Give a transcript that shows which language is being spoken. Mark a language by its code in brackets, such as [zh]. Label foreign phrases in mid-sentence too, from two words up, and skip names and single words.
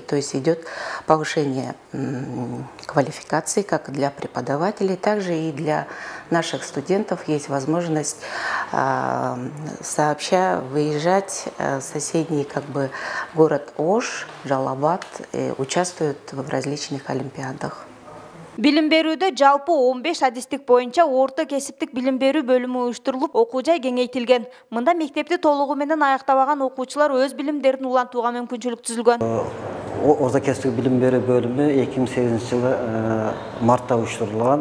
[ru] То есть идет повышение квалификации как для преподавателей, также и для наших студентов есть возможность сообща выезжать в соседний город Ош, Жалалабад, и участвуют в различных олимпиадах. [ky] Билим берүүдө жалпы 15 адистик боюнча орто кесиптик билим берүү бөлүмү уюштурулуп, окуу жай кеңейтилген. Мында мектепти толугу менен аяктабаган окуучулар өз билимдерин улантууга мүмкүнчүлүк түзүлгөн. Орто кесиптик билим берүү бөлүмү 2008 жылы мартта уюштурулган.